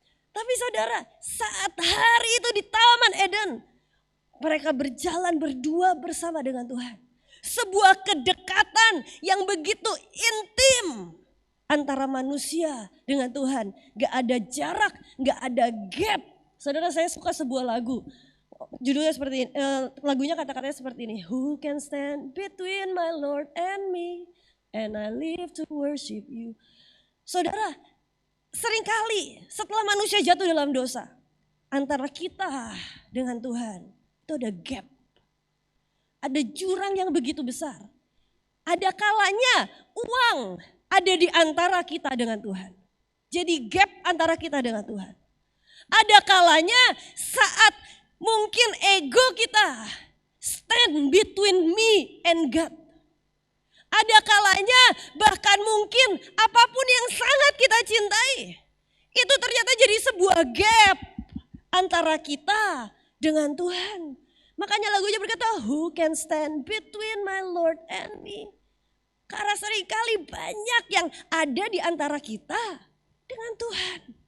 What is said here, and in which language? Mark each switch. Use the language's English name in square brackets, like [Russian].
[Indonesian] Tapi saudara, saat hari itu di Taman Eden, mereka berjalan berdua bersama dengan Tuhan. Sebuah kedekatan yang begitu intim antara manusia dengan Tuhan. Gak ada jarak, gak ada gap. Saudara, saya suka sebuah lagu. Judulnya seperti ini, lagunya kata-katanya seperti ini. [English] Who can stand between my Lord and me, and I live to worship you. [Indonesian] Saudara, seringkali setelah manusia jatuh dalam dosa, antara kita dengan Tuhan, itu ada gap. Ada jurang yang begitu besar. Ada kalanya uang ada di antara kita dengan Tuhan. Jadi gap antara kita dengan Tuhan. Ada kalanya saat mungkin ego kita [English] stand between me and God. [Indonesian] Ada kalanya bahkan mungkin apapun yang sangat kita cintai, itu ternyata jadi sebuah gap antara kita dengan Tuhan. Makanya lagunya berkata, [English] who can stand between my Lord and me. [Indonesian] Karena seringkali banyak yang ada di antara kita dengan Tuhan.